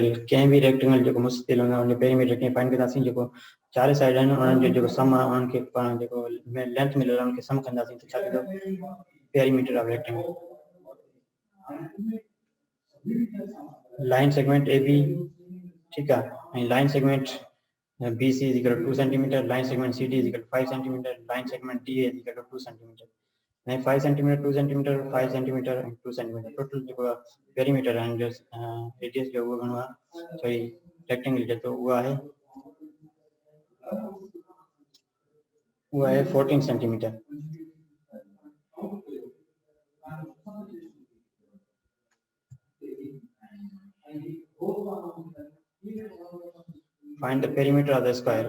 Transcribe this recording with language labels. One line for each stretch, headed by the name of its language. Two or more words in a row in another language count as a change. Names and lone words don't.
Sindhi: कंहिं बि रेक्टेंगल जेको मुस्तकिल हूंदो आहे उनजो पेरीमीटर कीअं फाइंड कंदासीं? जेको चार साइड आहिनि उन्हनि जो जेको सम आहे उन्हनि खे पाण जेको लेंथ मिलियल आहे उनखे सम कंदासीं त छा थींदो?
English: Perimeter of rectangle. line segment A B
Sindhi: ठीकु आहे ऐं
English: line segment B C is equal to 2 centimeter. Line segment C D is equal 5 centimeter. Line segment D is equal to 2 centimeter. 5 centimeter 2 centimeter 5 centimeter and 2 centimeter
Sindhi: टोटल जो पेरीमीटर है जो रेडियस जो वो घणो आहे सॉरी रेक्टेंगल जो तो वो है 14 सेंटीमीटर.
English: Find the perimeter of the square.